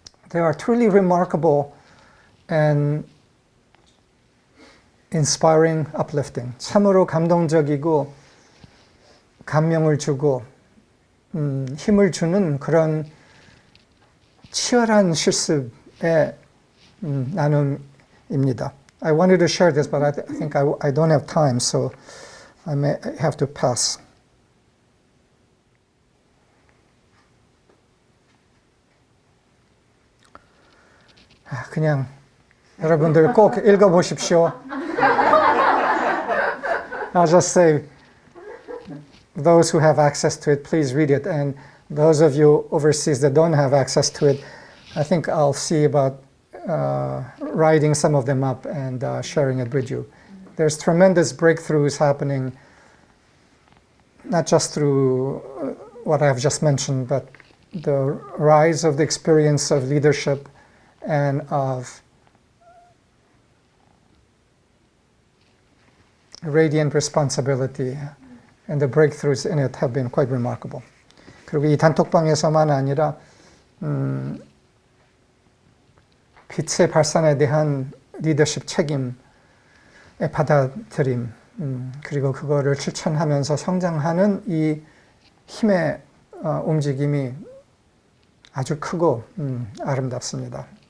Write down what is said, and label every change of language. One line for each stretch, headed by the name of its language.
English: They are truly remarkable and inspiring, uplifting.
Korean: 참으로 감동적이고 감명을 주고 힘을 주는 그런 치열한 실습의 나눔입니다.
English: I wanted to share this, but I think I don't have time, so I may have to pass.
Korean: 그냥 여러분들 꼭 읽어보십시오.
English: I'll just say, those who have access to it, please read it. And those of you overseas that don't have access to it, I think I'll see about writing some of them up and sharing it with you. There's tremendous breakthroughs happening, not just through what I've just mentioned, but the rise of the experience of leadership and of radiant responsibility, and the breakthroughs in it have been quite remarkable.
Korean: 그리고 이 단톡방에서만 아니라 빛의 발산에 대한 리더십 책임의 받아들임, 그리고 그거를 실천하면서 성장하는 이 힘의 움직임이 아주 크고 아름답습니다.